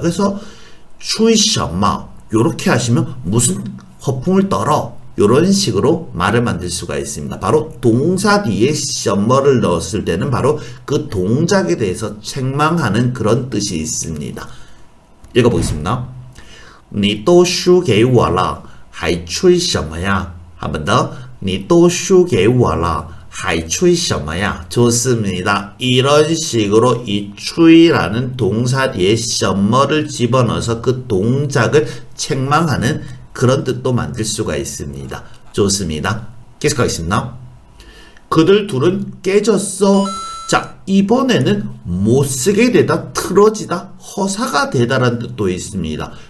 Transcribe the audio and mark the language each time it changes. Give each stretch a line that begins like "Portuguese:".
Korean: 그래서 추이셔마 요렇게 하시면 무슨 허풍을 떨어 요런 식으로 말을 만들 수가 있습니다. 바로 동사 뒤에 셔머를 넣었을 때는 바로 그 동작에 대해서 책망하는 그런 뜻이 있습니다. 읽어보겠습니다.
Chinese: 你都输给我了还吹什么呀
Korean: 한 번 더.
Chinese: 你都输给我了还吹什么呀
Korean: 좋습니다. 이런 식으로 이 추이라는 동사 뒤에 셔머를 집어넣어서 그 동작을 책망하는 그런 뜻도 만들 수가 있습니다. 좋습니다. 계속하겠습니다. 그들 둘은 깨졌어. 자, 이번에는 못쓰게 되다, 틀어지다, 허사가 되다라는 뜻도 있습니다.